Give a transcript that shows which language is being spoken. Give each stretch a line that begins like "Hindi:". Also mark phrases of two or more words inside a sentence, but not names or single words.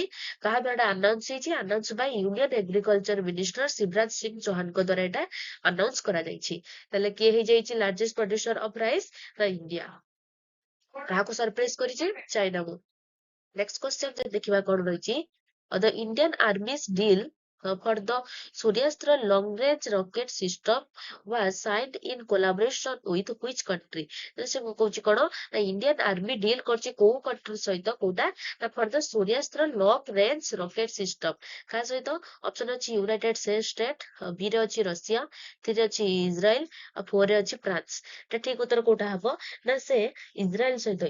Odia: କାହା ଦ୍ୱାରା ଆନାଉନ୍ସ ହେଇଛି?
English: announce by union agriculture minister ଶିବରାଜ ସିଂ ଚୌହାନଙ୍କ
Odia: ଦ୍ୱାରା ଏଟା ଆନାଉନ୍ସ କରାଯାଇଛି। ତାହେଲେ କିଏ ହେଇଯାଇଛି
English: largest producer of rice?
Odia: ନା ଇଣ୍ଡିଆ। କାହାକୁ ସରପ୍ରାଇଜ କରିଛି? ଚାଇନାକୁ।
English: next question
Odia: ଦେଖିବା କଣ ରହିଛି।
English: The Indian Army's deal for the Suryastra long range rocket system was signed in collaboration with which country?
Odia: ସେ କହୁଛି କଣ ନା
English: Indian Army deal
Odia: କରିଛି କୋଉ କଣ୍ଟ୍ରି ସହିତ? କୋଉଟା ନା
English: for the Suryastra long range rocket system.
Odia: କାହା ସହିତ? ଅପସନ ଅଛି ୟୁନାଇଟେଡ ଷ୍ଟେଟ, ବି ରେ ଅଛି ରଷିଆ, ଥ୍ରୀ ରେ ଅଛି ଇସ୍ରାଏଲ, ଆଉ ଫୋର ରେ ଅଛି ଫ୍ରାନ୍ସ। ଏଟା ଠିକ ଉତ୍ତର କୋଉଟା ହବ ନା ସେ ଇସ୍ରାଏଲ ସହିତ।